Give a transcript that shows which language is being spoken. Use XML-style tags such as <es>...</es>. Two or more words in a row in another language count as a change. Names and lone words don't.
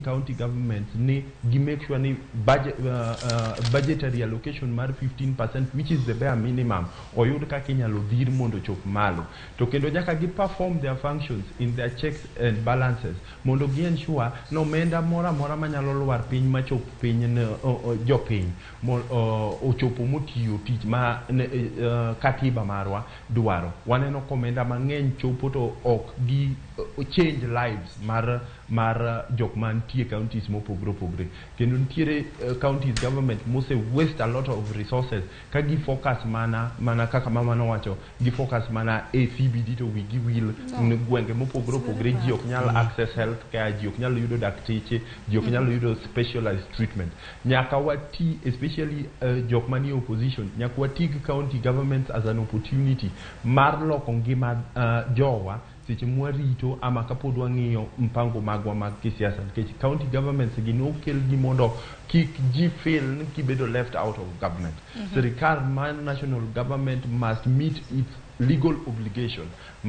<en>county governments ni make sure ni budgetary allocation mar 15%, which is the bare minimum,</en> <luo>oyud kaka inyalo dhir mondo chop malo. To kendo nyaka gi</luo> <en>perform their functions in their checks and balances</en> <luo>mondo gi ensure no omenda mora manyalo lwar piny machop piny jopiny ochopo motiyo tich ma katiba marwa dwaro. Waneno komenda mang'eny chopo to ok gi</luo> <en>change lives</en> <luo>mar jok mantie counties mopogre opogre. Kendo nitiere</luo> <en>counties government</en> <luo>mose</luo> <en>waste a lot of resources</en> <luo>ka gi focus mana kaka mama nowacho, gi focus mana e CBD to wigi will gwenge mopogre opogre. Ji ok nyal</luo> <en>access health care,</en> <luo>ji ok nyal yudo dakteche, ji ok nyal yudo</luo> <en>specialized treatment.</en> <luo>Nyaka wati especially jok manie opposition, nyaka wati gi</luo> <en>county governments as an opportunity</en> <luo>mar loko ngima jowa seche mwarito ama kapod wang'iyo mpango magwa mag kisiasa, nikech</luo> <en>county governments</en> <luo>gin okel gi mondo kik ji feel ni kibedo</luo> <en>left out of government.</en> <luo>Sirikal man</luo> <en>national government must meet its legal obligation</en>